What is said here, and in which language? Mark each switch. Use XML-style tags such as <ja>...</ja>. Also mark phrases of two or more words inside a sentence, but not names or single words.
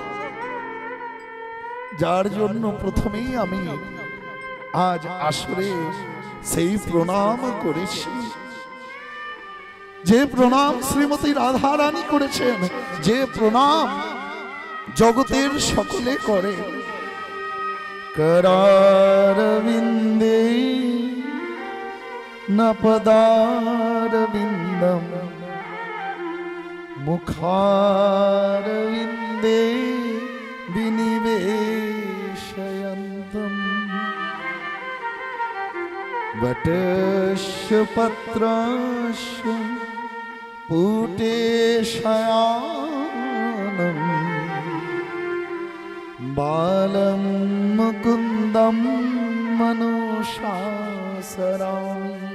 <bn>যার জন্য প্রথমেই আমি আজ আসরে সেই প্রণাম করেছি, যে প্রণাম শ্রীমতী রাধারানী করেছেন, যে প্রণাম জগতের সকলে করে।</bn> <sa>करारविन्दे न पदारविन्दं मुखारविन्दे विनिवेशयन्तम् वटस्य पत्रस्य पुटेशयानम् बालं मुकुन्दं मनोशासरामि।</sa>